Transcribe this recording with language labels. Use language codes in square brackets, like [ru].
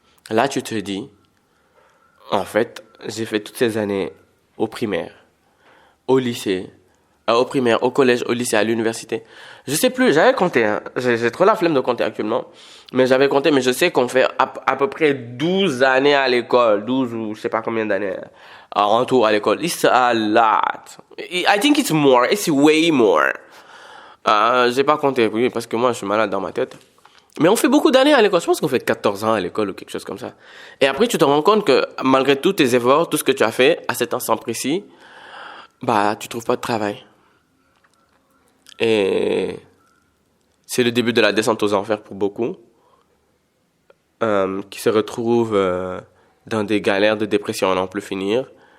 [fr] Là, tu te dis, en fait, j'ai fait toutes ces années au primaire, au lycée, au primaire, au collège, au lycée, à l'université. Je sais plus, j'avais compté, j'ai trop la flemme de compter actuellement, mais j'avais compté, mais je sais qu'on fait à peu près 12 années à l'école, 12 ou je sais pas combien d'années en tout à l'école. [en] It's a lot. I think it's more, it's way more. [fr] J'ai pas compté, oui, parce que moi, je suis malade dans ma tête. Mais on fait beaucoup d'années à l'école. Je pense qu'on fait 14 ans à l'école ou quelque chose comme ça. Et après, tu te rends compte que malgré tous tes efforts, tout ce que tu as fait à cet instant précis, tu trouves pas de travail. Et c'est le début de la descente aux enfers pour beaucoup, qui se retrouvent dans des galères de dépression à n'en plus finir.